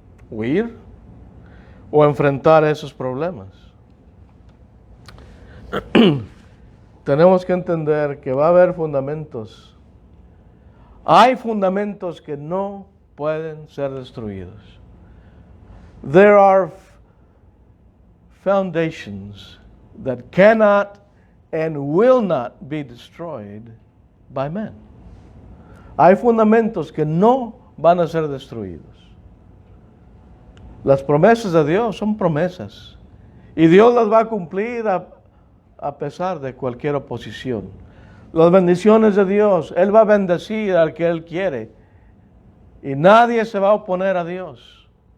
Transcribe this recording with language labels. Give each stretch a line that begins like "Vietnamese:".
Spanish: ¿Huir o enfrentar esos problemas? Tenemos que entender que va a haber fundamentos. Hay fundamentos que no pueden ser destruidos.
English: There are foundations that cannot and will not be destroyed by men.
Spanish: Hay fundamentos que no van a ser destruidos. Las promesas de Dios son promesas y Dios las va a cumplir a pesar de cualquier oposición. Las bendiciones de Dios, Él va a bendecir al que Él quiere y nadie se va a oponer a Dios.